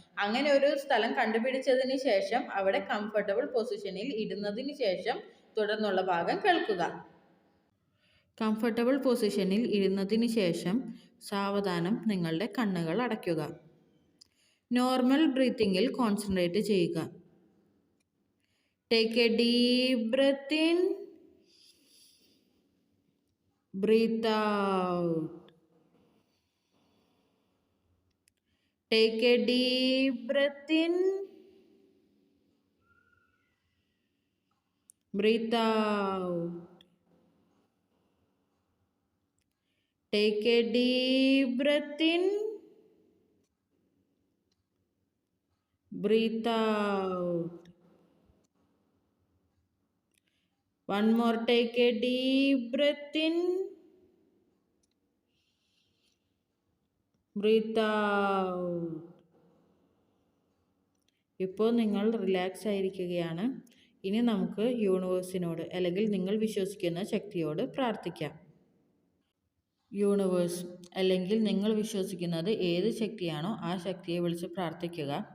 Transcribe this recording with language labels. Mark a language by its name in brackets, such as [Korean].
[Malayalam] അങ്ങനെ ഒരു സ്ഥലം കണ്ടുപിടിച്ചതിന് ശേഷം അവിടെ കംഫർട്ടബിൾ പൊസിഷനിൽ ഇടുന്നതിന് ശേഷം തുടർന്നുള്ള ഭാഗം കേൾക്കുക. കംഫർട്ടബിൾ പൊസിഷനിൽ ഇരുന്നതിന് ശേഷം സാവധാനം നിങ്ങളുടെ കണ്ണുകൾ അടയ്ക്കുക. നോർമൽ ബ്രീത്തിങ്ങിൽ കോൺസെൻട്രേറ്റ് ചെയ്യുക. [English] Take a deep breath in, breathe out. Take a deep breath in, breathe out. Take a deep breath in, breathe out. One more, take a deep breath in, breathe out. [Malayalam] ഇപ്പോൾ നിങ്ങൾ relax ആയിരിക്കുകയാണ്. ഇനി നമുക്ക് യൂണിവേഴ്സിനോട് അല്ലെങ്കിൽ നിങ്ങൾ വിശ്വസിക്കുന്ന ശക്തിയോട് പ്രാർത്ഥിക്കാം. Universe അല്ലെങ്കിൽ നിങ്ങൾ വിശ്വസിക്കുന്നത് ഏത് ശക്തിയാണോ ആ ശക്തിയെ വിളിച്ച് പ്രാർത്ഥിക്കുക.